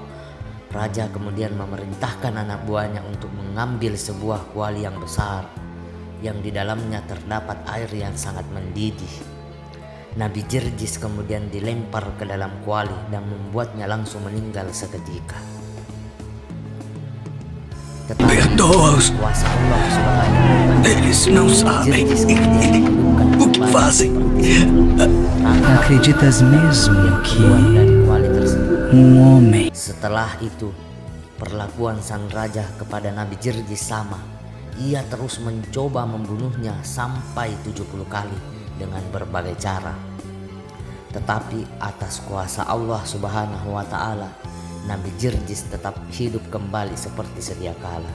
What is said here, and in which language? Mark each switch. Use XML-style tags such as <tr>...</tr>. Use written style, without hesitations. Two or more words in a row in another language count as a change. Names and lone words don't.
<id>Raja kemudian memerintahkan anak buahnya untuk mengambil sebuah kuali yang besar yang di dalamnya terdapat air yang sangat mendidih. Nabi Jirjis kemudian dilempar ke dalam kuali dan membuatnya langsung meninggal seketika. Tetapi kuasa</id> <ar>الله سبحانه</ar> <id>Jirjis kemudian</id> <pt>O que fazem? Acreditas mesmo que</pt> <id>dari kuali tersebut.</id> <pt>homem</pt> <id>Setelah itu, perlakuan sang raja kepada Nabi Jirjis sama. Ia terus mencoba membunuhnya sampai 70 kali dengan berbagai cara. Tetapi atas kuasa</id> <ar>الله سبحانه وتعالى,</ar> <id>Nabi Jirjis tetap hidup kembali seperti sedia kala.</id>